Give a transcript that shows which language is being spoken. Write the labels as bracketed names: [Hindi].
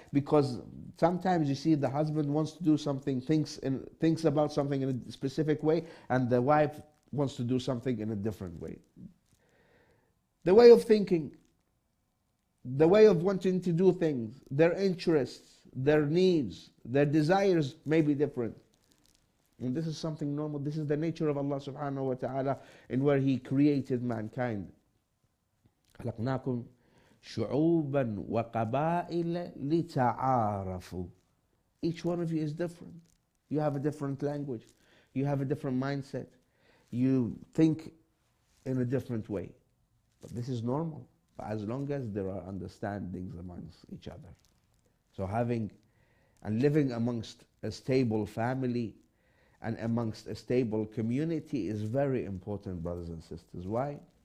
[English] Because sometimes you see the husband wants to do something, thinks about something in a specific way, and the wife wants to do something in a different way. The way of thinking the way of wanting to do things, their interests, their needs, their desires may be different. And this is something normal. This is the nature of Allah subhanahu wa ta'ala in where He created mankind. [Arabic] خلقناكم شعوبا وقبائل لتعارفوا. [English] Each one of you is different. You have a different language. You have a different mindset. You think in a different way. But this is normal, but as long as there are understandings amongst each other. So having and living amongst a stable family and amongst a stable community is very important, brothers and sisters. Why?